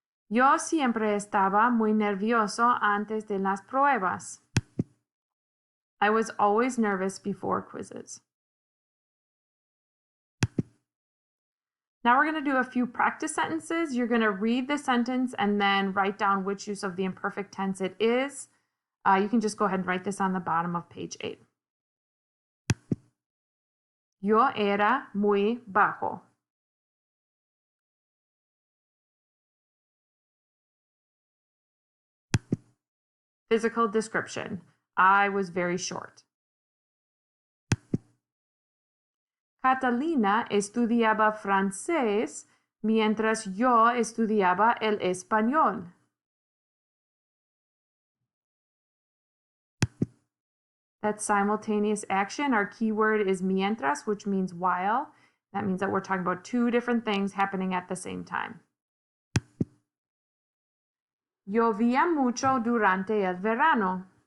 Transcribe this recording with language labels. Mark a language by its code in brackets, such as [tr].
[es] Yo siempre estaba muy nervioso antes de las pruebas. [en] I was always nervous before quizzes. Now we're going to do a few practice sentences. You're going to read the sentence and then write down which use of the imperfect tense it is. You can just go ahead and write this on the bottom of page 8. [es] Yo era muy bajo. [en] Physical description. I was very short. [es] Catalina estudiaba francés mientras yo estudiaba el español. [en] That's simultaneous action. Our keyword is mientras, which means while. That means that we're talking about two different things happening at the same time. [es] Llovía mucho durante el verano.